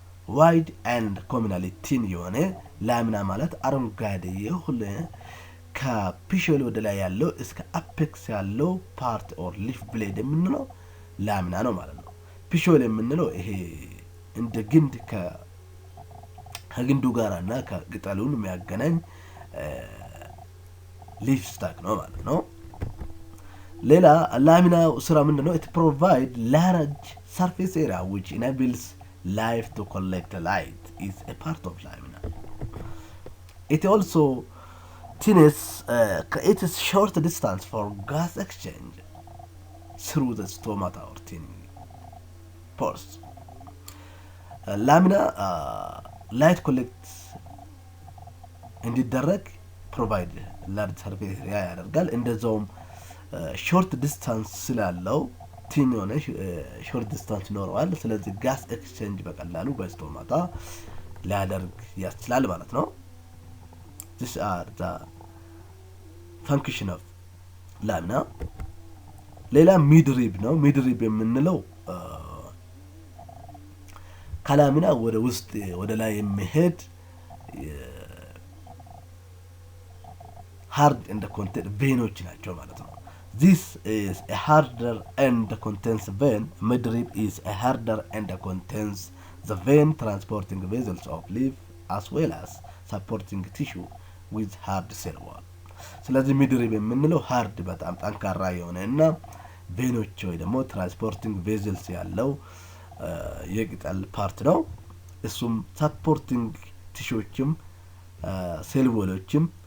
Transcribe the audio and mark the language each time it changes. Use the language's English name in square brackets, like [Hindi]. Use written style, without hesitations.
[Amharic] ዋይድ ኤንድ ኮሚናሊ ቲን የሆነ ላሚና ማለት አረንጓዴ የሆነ ከፒሾይል ወደ ላይ ያለው እስከ አፔክስ ያለው ፓርት ኦር ሊፍ ብሌድ የምንለው ላሚና ነው ማለት ነው። ፒሾይል የምንለው ይሄ እንደ ግንድ ከግንዱ ጋር እና ከቅጠሉን የሚያገናኝ ሊፍ ስታክ ነው ማለት ነው። ሌላ ላሚና ስራ ምንድነው? [English] it provide large surface area which enables life to collect light is a part of lamina. It also thinnes it is short distance for gas exchange through the stomata or thin pores. [Amharic] ላሚና ላይት ኮሌክት እንዲደረግ ፕሮቫይድ ላርጅ ሰርፌስ ኤሪያ ያደርጋል። እንደዛውም ሾርት ዲስታንስ ስላለው ቲን የሆነ ሾርት ዲስታንስ ይኖረዋል። ስለዚህ ጋስ ኤክስቼንጅ በቀላሉ በስቶማታ ሊያደርግ ያስችላል ማለት ነው። [English] this are the function of [Amharic] ላሚና። ሌላ ሚድሪብ ነው። ሚድሪብ የምንለው ከላሚና ወደ ውስጥ ወደ ላይ የሚሄድ hard and content ቬኖች ናቸው ማለት ነው። [English] this is a harder and contains vein. midrib is a harder and contains the vein transporting vessels of leaf as well as supporting tissue with hard cell wall. [Amharic] ስለዚህ ሚድሪብ የምንለው ሃርድ በጣም ጠንካራ የሆነ እና ቬኖች ወይ ደግሞ ትራንስፖርቲንግ ቬዝልስ ያለው የቅጠል ፓርት ነው። እሱም ሰፖርቲንግ ቲሾችም ሴል ወሎችም